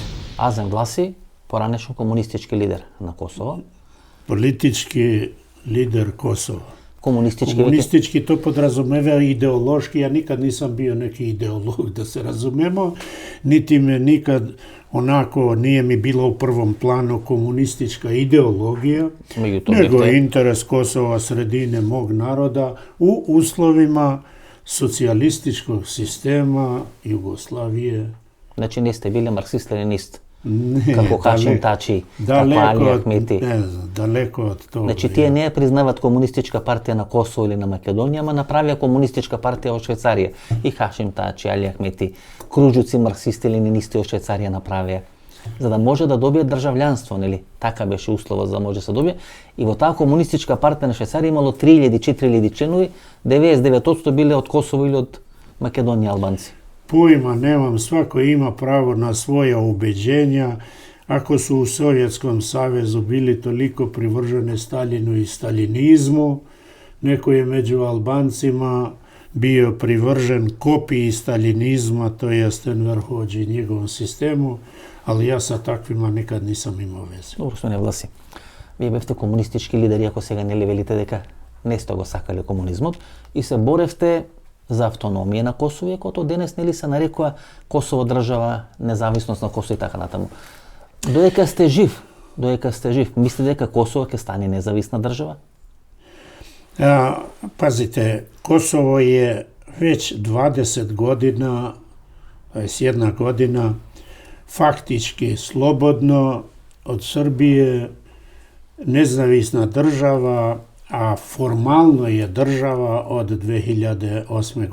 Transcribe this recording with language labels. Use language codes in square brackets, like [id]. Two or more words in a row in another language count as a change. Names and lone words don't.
[mk] Азем Власи, поранешен комунистички лидер на Косово. Политички лидер Косово. Комунистички [sr] то подразумева идеолошки, ја никад нисам био неки идеолог, да се разумемо, нити ме никад онако nije mi bilo u prvom planu komunistička ideologija, nego interes Kosova, sredine mog naroda u uslovima socijalističkog sistema Jugoslavije. [mk] Значи не сте били марксист-ленинист, како Хашим Тачи, како Али Ахмети. Не знам, далеко од тоа. Значи тие не ја признават комунистичка партија на Косово или на Македонија, ама направија комунистичка партија во Швајцарија. И Хашим Тачи, Али Ахмети, кружоци марксисти-ленинисти во Швајцарија направија, за да може да добијат државјанство, нели? Така беше условот за да може да се добие. И во таа комунистичка партија на Швајцарија имало 3000-4000 членови, 99% биле од Косово или од Македонија албанци. [sr] Pojma nemam, svako ima pravo na svoja ubeđenja. Ako su u Sovjetskom savezu bili toliko privržene Stalinu i stalinizmu, neko je među Albancima bio privržen kopiji stalinizma, to jest Enver Hodži i njegovom sistemu, ali ja sa takvima nikad nisam imao veze. [mk] Добро, Соня Власи. Вие бевте комунистички лидери, ако сега не ли велите дека не сте го сакали комунизмот и се боревте за автономија на Косово, иако денес нели се нарекува Косово држава, независност на Косово и така натаму. Додека сте жив, мислите дека Косово ќе стане независна држава? [sr] Pazite, Kosovo je već 20 godina, 21 godina faktički slobodno od Srbije, nezavisna država, a formalno je država od 2008.